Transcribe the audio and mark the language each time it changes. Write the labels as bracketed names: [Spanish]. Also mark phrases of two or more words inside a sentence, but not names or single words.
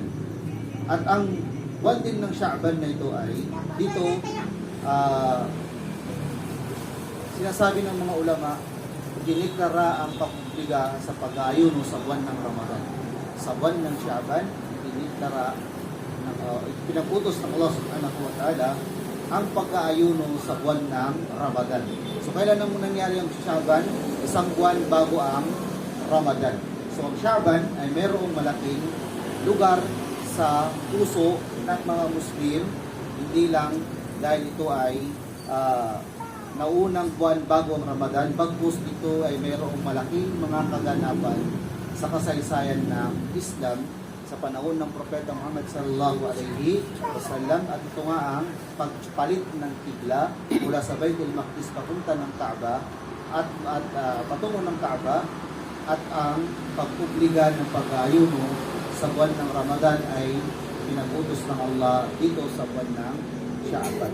[Filipino] At ang buwan din ng Sha'ban na ito ay dito sinasabi ng mga ulama diniklara ang pagpubliga sa pag-aayuno sa buwan ng Ramadan. Sa buwan ng Sha'ban diniklara pinaputos ng Allah [Arabic] سبحانه وتعالى [Filipino] ang pag-aayuno sa buwan ng Ramadan. So kailan nang nangyari ang Sha'ban? Isang buwan bago ang Ramadan. So ang Sha'ban ay mayroong malaking lugar sa puso ng mga Muslim Hindi lang dahil ito ay naunang buwan bago ang Ramadan, bagkus ito ay mayroong malaking mga kaganapan sa kasaysayan ng Islam sa panahon ng Propeta Muhammad [Arabic] صلى الله عليه وسلم, [Filipino] at ito nga ang pagpalit ng kibla mula sa Baitul Maqdis papunta ng Kaaba at patungo ng Kaaba, at ang pag-obliga ng pag-ayuno sa buwan ng Ramadan ay pinag-utos ng Allah dito sa buwan ng Sha'ban.